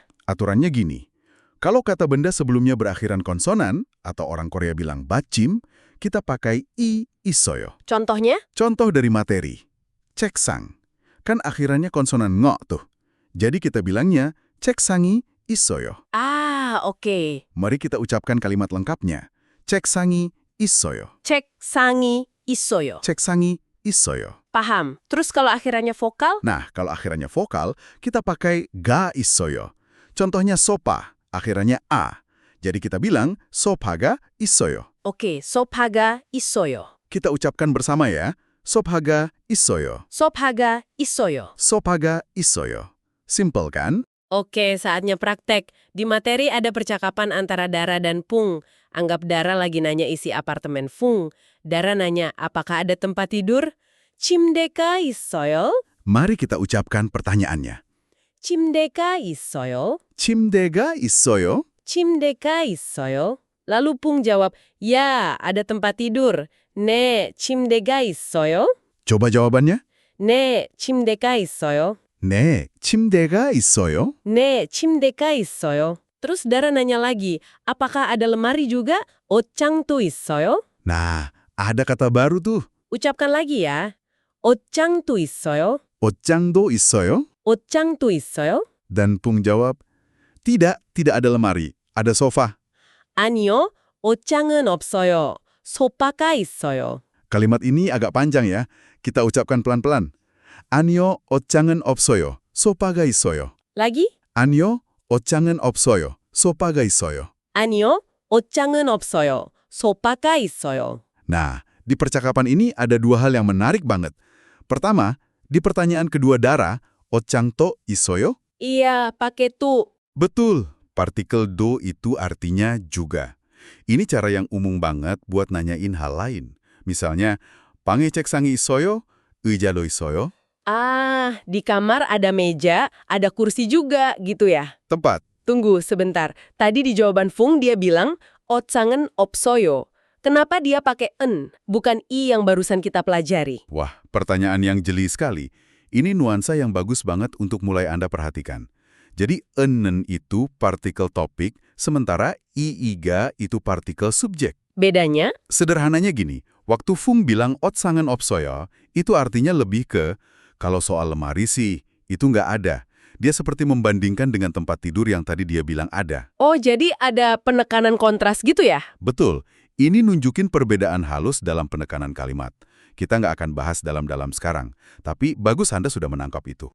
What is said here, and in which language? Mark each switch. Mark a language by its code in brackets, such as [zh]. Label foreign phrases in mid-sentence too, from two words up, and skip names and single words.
[id] Aturannya gini, kalau kata benda sebelumnya berakhiran konsonan, atau orang Korea bilang bachim, kita pakai [ko] 이 있어요. [id] Contohnya? Contoh dari materi, ceksang. Kan akhirannya konsonan ngo tuh. Jadi kita bilangnya [ko] 책상이 있어요. [id] Oke. Mari kita ucapkan kalimat lengkapnya. [ko] 책상이 있어요. 책상이 있어요. 책상이 있어요. [id] Paham. Terus kalau akhirannya vokal? Nah, kalau akhirannya vokal, kita pakai [ko] 가 있어요. [id] Contohnya sopa, akhirannya a. Jadi kita bilang [ko] 소파가 있어요. Oke, 소파가 있어요. [id] Kita ucapkan bersama ya. 소파가 있어요. 소파가 있어요. 소파가 있어요. Simple kan? Oke, saatnya praktek. Di materi ada percakapan antara Dara dan Pung. Anggap Dara lagi nanya isi apartemen Pung. Dara nanya, apakah ada tempat tidur? [ko] 침대가 있어요? [id] Mari kita ucapkan pertanyaannya. [ko] 침대가 있어요? 침대가 있어요? 침대가 있어요? [id] Lalu Pung jawab, ya, ada tempat tidur. [ko] 네, 침대가 있어요? [id] Coba jawabannya. [ko] 네, 침대가 있어요. 네, 침대가 있어요? 네, 침대가 있어요. [id] Terus Dara nanya lagi, apakah ada lemari juga? [ko] 옷장도 있어요? [id] Nah, ada kata baru tuh. Ucapkan lagi ya. [ko] 옷장도 있어요? 옷장도 있어요? 옷장도 있어요? [id] Dan Pung jawab, tidak ada lemari, ada sofa. [ko] 아니요, 옷장은 없어요. 소파가 있어요. [id] Kalimat ini agak panjang ya. Kita ucapkan pelan-pelan. [ko] 아니요, 옷장은 없어요. 소파가 있어요. [id] Lagi? [ko] 아니요, 옷장은 없어요. 소파가 있어요. 아니요, 옷장은 없어요. 소파가 있어요. [id] Nah, di percakapan ini ada dua hal yang menarik banget. Pertama, di pertanyaan kedua Dara, [ko] 옷장도 있어요? [id] Iya, pakai tu. Betul, partikel do itu artinya juga. Ini cara yang umum banget buat nanyain hal lain. Misalnya, [ko] 방에 책상이 있어요? 의자도 있어요? [id] Ah, di kamar ada meja, ada kursi juga, gitu ya. Tepat. Tunggu sebentar. Tadi di jawaban Fung dia bilang, [ko] 옷장은 없어요. [id] Kenapa dia pakai en, bukan i yang barusan kita pelajari? Wah, pertanyaan yang jeli sekali. Ini nuansa yang bagus banget untuk mulai Anda perhatikan. Jadi, enen itu partikel topik, sementara iiga itu partikel subjek. Bedanya? Sederhananya gini, waktu Fung bilang [ko] 옷장은 없어요, [id] itu artinya lebih ke, kalau soal lemari sih, itu nggak ada. Dia seperti membandingkan dengan tempat tidur yang tadi dia bilang ada. Oh, jadi ada penekanan kontras gitu ya? Betul, ini nunjukin perbedaan halus dalam penekanan kalimat. Kita nggak akan bahas dalam-dalam sekarang, tapi bagus Anda sudah menangkap itu.